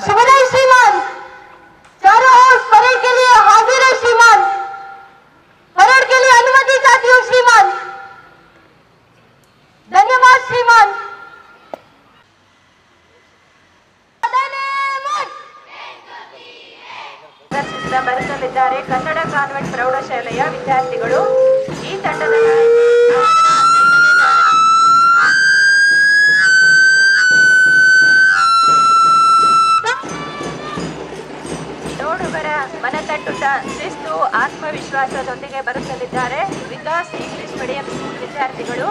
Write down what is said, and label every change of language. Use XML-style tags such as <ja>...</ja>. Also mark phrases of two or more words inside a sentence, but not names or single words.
<hi>शुभोदय श्रीमान, चारों ओर परेड के लिए हाजिर है श्रीमान. परेड के लिए अनुमति चाहती हूँ श्रीमान. धन्यवाद श्रीमान.</hi> <kn>चर्चिಸಿ ಬರೆಸಲಿದ್ದಾರೆ ಕನ್ನಡ ಕಾನ್ವೆಂಟ್ ಪ್ರೌಢಶಾಲೆಯ ವಿದ್ಯಾರ್ಥಿಗಳು. ಈ ತಂಡದ ನೋಡುಗರ ಮನತಟ್ಟುತ್ತ ಶಿಸ್ತು ಆತ್ಮವಿಶ್ವಾಸದೊಂದಿಗೆ ಬರೆಸಲಿದ್ದಾರೆ ವಿಕಾಸ್ ಇಂಗ್ಲಿಷ್ ಮೀಡಿಯಂ ಸ್ಕೂಲ್ ವಿದ್ಯಾರ್ಥಿಗಳು.</kn>